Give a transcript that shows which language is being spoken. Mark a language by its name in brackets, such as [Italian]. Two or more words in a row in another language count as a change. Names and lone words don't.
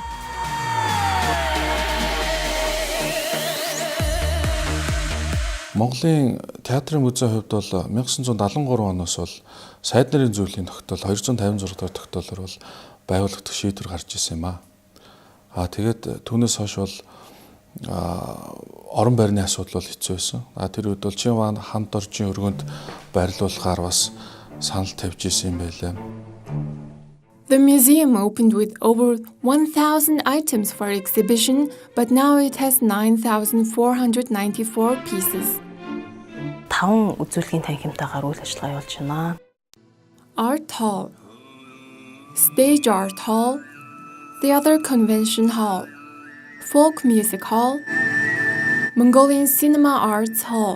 [Mongolian] Монголын театрын музейн хувьд бол 1973 оноос бол сайд нарын зүйлийн тогтоол 256 дахь тогтоолоор бол байгуулагдах шийдвэр гарч ирсэн юм аа. Тэгээд түүнээс хойш бол орон байрны асуудал бол хэцүү байсан. Тэр үед бол Чинван хамт оржийн өргөнд барилуулахаар бас санал тавьж исэн юм байлаа. [English] The museum opened with over 1,000 items for exhibition, but now it has 9,494 pieces. [Mongolian] 5 үзүүлгийн танхимтайгаар үйл ажиллагаа явуулж байна. [English] Art Hall, Stage Art Hall, Theater Convention Hall, Folk Music Hall, Mongolian Cinema Arts Hall.